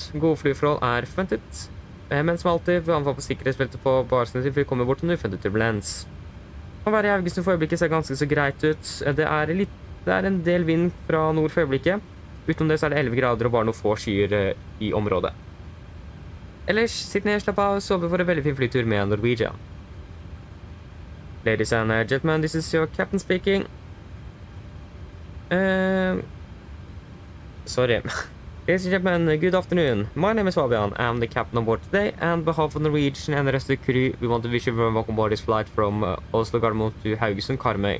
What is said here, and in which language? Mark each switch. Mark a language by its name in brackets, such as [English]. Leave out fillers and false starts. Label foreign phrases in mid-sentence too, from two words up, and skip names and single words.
[Norwegian] Gode flyforhold er forventet. Men som alltid, vi anbefaler på sikkerhetsbeltet på basene til vi kommer bort til en uforventet turbulens. Å være i Haugesund for øyeblikket ser ganske så greit ut. Det er en del vind fra nord for øyeblikket. Utenom det så er det 11 grader og bare noen få skyer i området. Ellers, sitt ned, slapp av og sove for en veldig fin flytur med Norwegian. [English] Ladies and gentlemen, this is your captain speaking. Sorry. Ladies and gentlemen, good afternoon. My name is Fabian. I'm the captain on board today, and on behalf of Norwegian and the rest of the crew, we want to wish you a very welcome aboard this flight from Oslo Gardermoen to Haugesund, Karmøy.